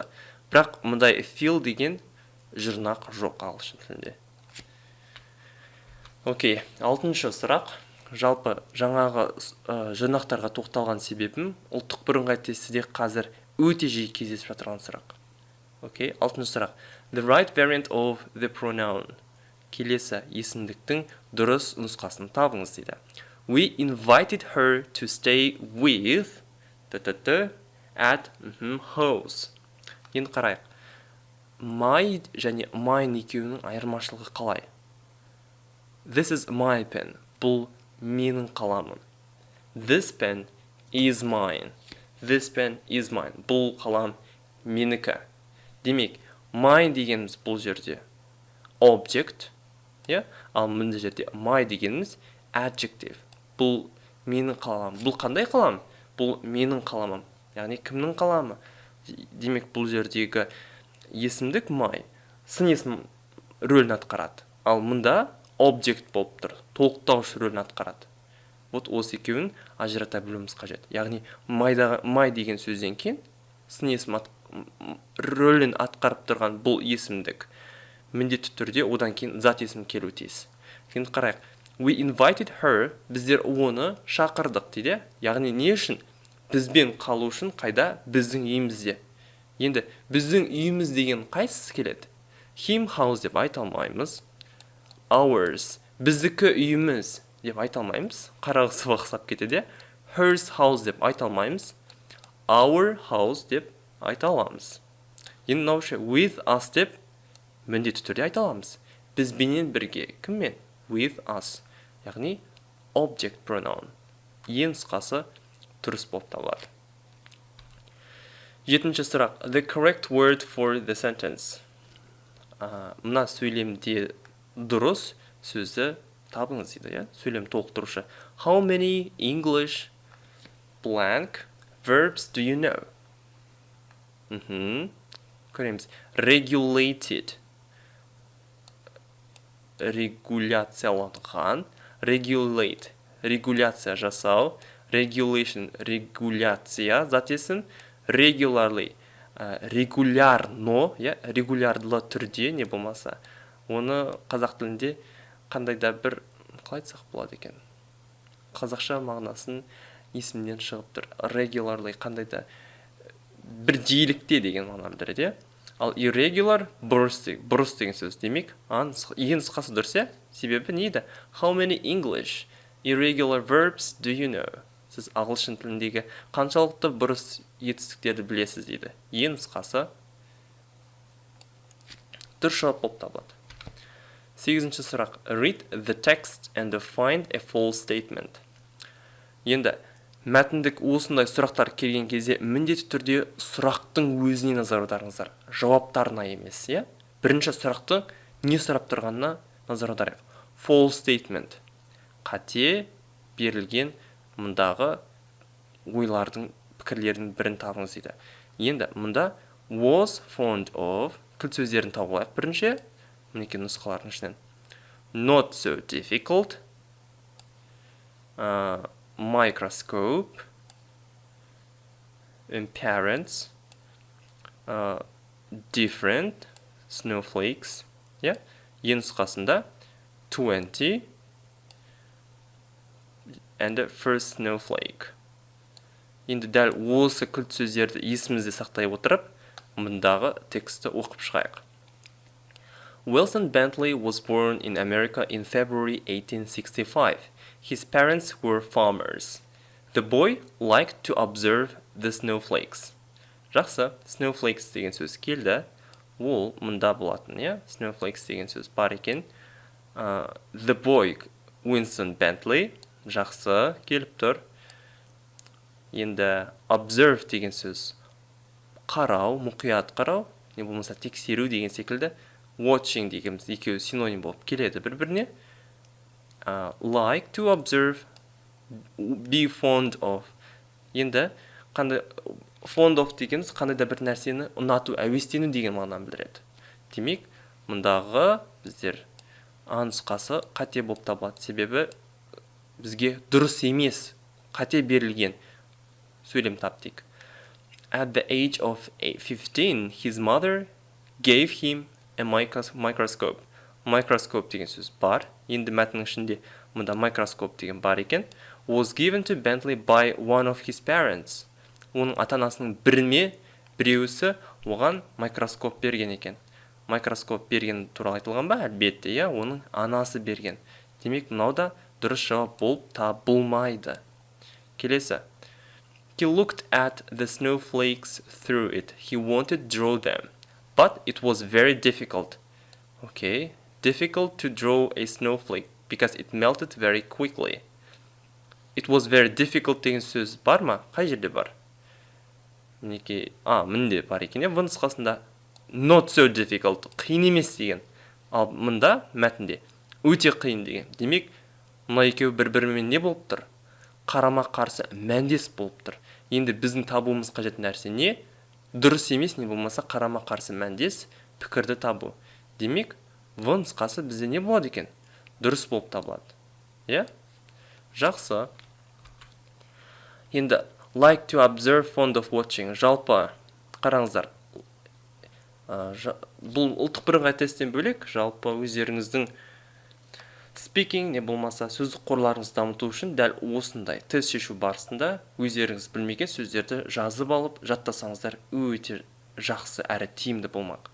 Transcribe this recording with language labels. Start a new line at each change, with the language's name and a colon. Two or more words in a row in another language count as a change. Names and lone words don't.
Kazakh: Бірақ мұндай feel деген жұрнақ жоқ ағылшын тілінде. Окей. 6-шы сұрақ. Жалпы жаңағы жұрнақтарға тоқталған себебім ұлттық бірыңғай тестіде қазір өте жиі кездесіп жатырған сұрақ. Окей. 6-шы сұрақ.
English: The right variant of the pronoun.
Kazakh: Келесі есімдіктің дұрыс нұсқасын табыңыз дейді.
English: We invited her to stay with at house.
Kazakh: Енді қарайық. My және mine екеуінің айырмашылығы қалай?
English: This is my pen.
Kazakh: Бұл менің қаламым.
English: This pen is mine. This pen is mine.
Kazakh: Бұл қалам менікі. Демек, mine дегеніміз бұл жерде object, ал мында жерде my дегеніміз adjective. Бұл менің қаламым. Бұл қандай қалам? Бұл менің қаламым. Яғни кімнің қаламы? Демек, бұл жердегі есімдік my сын есім рөлін атқарады. Ал мұнда object болып тұр. Толықтаушы рөлін атқарады. Вот осы екеуін ажырата білуіміз қажет. Яғни my деген сөзден кейін сын есім рөлін атқарып тұрған бұл есімдік міндетті түрде одан кейін зат есім келу тиіс. Енді қарайық.
English: We invited her.
Kazakh: Біздер оны шақырдық дейді. Яғни не үшін? Бізбен қалу үшін қайда? Біздің үйімізде. Енді біздің үйіміз деген қайсысы келеді?
English: Him house
Kazakh: деп айта алмаймыз. Ours. Біздікі үйіміз деп айта алмаймыз. Қарағысы бақсап кетеді.
English: Hers house
Kazakh: деп айта алмаймыз.
English: Our house
Kazakh: деп айта аламыз. Енді наушы
English: with us
Kazakh: деп міндетті түрде айта аламыз. Бізбенен бірге. Кіммен?
English: With us. Яғни object pronoun.
Kazakh: Ең нұсқасы дұрыс болып табылады. 7-ші сұрақ.
English: The correct word for the sentence.
Kazakh: Мына сөйлемде дұрыс сөзі табыңыз дейді, иә? Сөйлем толықтырушы.
English: How many English blank verbs do you know?
Kazakh: Көреміз. Regulated. Регуляцияланған. Regulate. Регуляция жасау. Regulation. Регуляция. Затесін.
English: Regularly. Регулярно.
Kazakh: Регулярлы түрде не болмаса. Оны қазақ тілінде қандай да бір, қалай айтсақ болады екен? Қазақша мағынасын есімнен шығып тұр. Regularly қандай да бір жиілікте деген мағына білдіреді. Ал irregular бұрыс деген сөз. Демек, ең нұсқасы дұрыс, себебі нейді?
English: How many English irregular verbs do you know?
Kazakh: Сіз ағылшын тіліндегі қаншалықты бұрыс етістіктерді білесіз дейді. Ең нұсқасы дұрыс жауап болып табылады. 8-ші сұрақ.
English: Read the text and find a false statement.
Kazakh: Енді, мәтіндік осындай сұрақтар келген кезде міндетті түрде сұрақтың өзіне назар аударыңыздар. Жауаптарына емес, Бірінші сұрақты не сұрап тұрғанына назар аударайық.
English: False statement.
Kazakh: Қате берілген мұндағы ойлардың, пікірлердің бірін табыңыз дейді. Енді, мұнда
English: was fond of
Kazakh: кілт сөздерін тауып алайық. Бірінші, мінеке нұсқалардың ішінен.
English: Not so difficult. Microscope. Parents. Different. Snowflakes.
Kazakh: Ең нұсқасында 20.
English: And the first snowflake.
Kazakh: Енді дәл осы кілт сөздерді есімізде сақтай отырып, мұндағы тексті оқып шығайық.
English: Wilson Bentley was born in America in February 1865. His parents were farmers. The boy liked to observe the snowflakes.
Kazakh: Жақсы, snowflakes деген сөз келді. Ол мұнда болатын, Snowflakes деген сөз бар екен.
English: The boy, Winston Bentley,
Kazakh: жақсы, келіп тұр. Енді observe деген сөз қарау, мұқият қарау, не болмаса тексеру деген секілді. Watching дегеніміз екеуі синоним болып келеді бір-біріне. Like to observe, be fond of. Енді fond of дегеніміз қандай да бір нәрсені ұнату, әуестену деген мағынаны білдіреді. Демек, мұндағы біздер нұсқасы қате болып табылады. Себебі бізге дұрыс емес, қате берілген сөйлем таптық.
English: At the age of 15, his mother gave him a microscope.
Kazakh: Microscope деген сөз бар. Енді мәтіннің ішінде мұнда microscope деген бар екен.
English: Was given to Bentley by one of his parents.
Kazakh: Оның ата-анасының біреуісі оған микроскоп берген екен. Микроскоп берген туралы айтылған ба? Әлбетте, оның анасы берген. Демек, мынауда дұрыс жауап болып табылмайды. Келесі.
English: He looked at the snowflakes through it. He wanted to draw them. But it was very difficult. Okay. Difficult to draw a snowflake because it melted very quickly. It was very difficult
Kazakh: деген сөз бар ма? Қай жерде бар? Мінеке, мінде бар екен. В нұсқасында
English: not so difficult,
Kazakh: қиын емес деген. Ал мұнда мәтінде өте қиын деген. Демек, мұна екеуі бір-бірімен не болып тұр? Қарама-қарсы мәндес болып тұр. Енді біздің табуымыз қажет нәрсе не? Дұрыс емес, не болмаса қарама-қарсы мәндес пікірді табу. Демек, в нұсқасы бізде не болады екен? Дұрыс болып табылады. Жақсы.
English: Енді like to observe, fond of watching.
Kazakh: Жалпы, қараңыздар. Бұл ұлттық бірыңғай тесттен бөлек, жалпы өздеріңіздің speaking, не болмаса сөздік қорларыңызды дамыту үшін дәл осындай тест шешу барысында өздеріңіз білмеген сөздерді жазып алып, жаттасаңыздар өте жақсы әрі тиімді болмақ.